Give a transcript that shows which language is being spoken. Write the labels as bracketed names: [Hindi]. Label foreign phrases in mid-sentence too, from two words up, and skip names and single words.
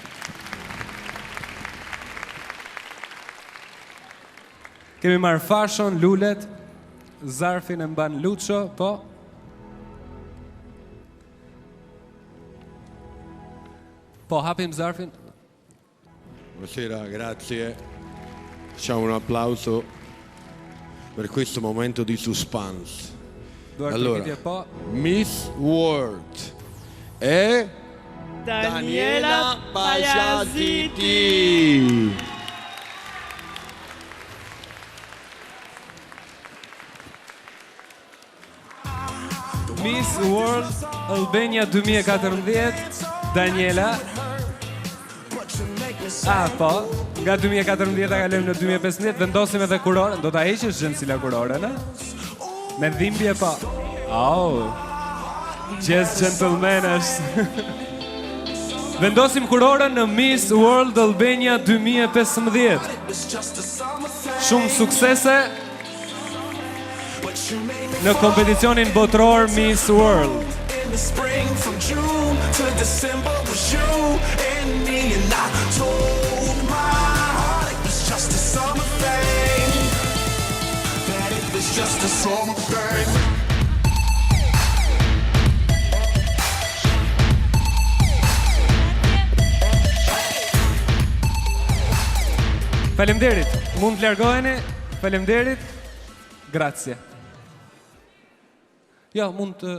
[Albanian] Kemi marrë fashon, lulet, zarfin e mban Lucio, po. Po, hapim zarfin. [Italian] Buonasera, grazie. Facciamo un applauso per questo momento di suspense. [Albanian] Duar [Italian] Allora, [Albanian] përgjigje po. Miss World e Daniela Pajaziti. Miss World Albania 2014, Daniela. Po, nga 2014 kalojmë në 2015, vendosim edhe kurorën. Do ta heqësh Xhensila kurorën, a? Me dhimbje po. [English] Just gentleman [Albanian] është. Vendosim kurorën në Miss World Albania 2015. Shumë suksese në kompeticionin botror Miss World. [English] In the spring, from June to December was you and me, and I told my heart it was just a summer thing, that it was just a summer thing. [Albanian] Faleminderit. Mund të largoheni? Faleminderit. Grazie. Jo, mund të...